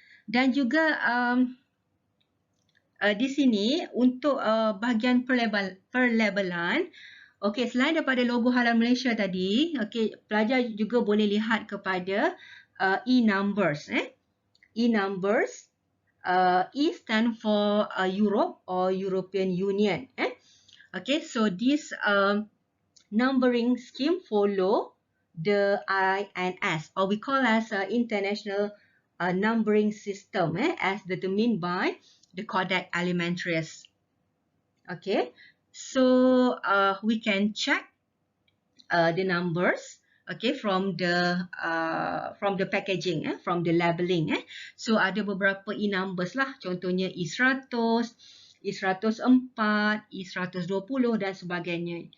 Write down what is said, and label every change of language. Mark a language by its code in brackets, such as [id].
[ms] Dan juga di sini untuk bahagian perlabelan, okey, selain daripada logo Halal Malaysia tadi, okey, pelajar juga boleh lihat kepada e-numbers e-numbers. [en] E stand for Europe or European Union. Okay, so this numbering scheme follow the INS, or we call as international numbering system, as determined by the Codex Alimentarius. Okay, so we can check the numbers. Okay, from the packaging, from the labeling. [ms] So ada beberapa e-numbers lah, contohnya E100, E104, E120 dan sebagainya.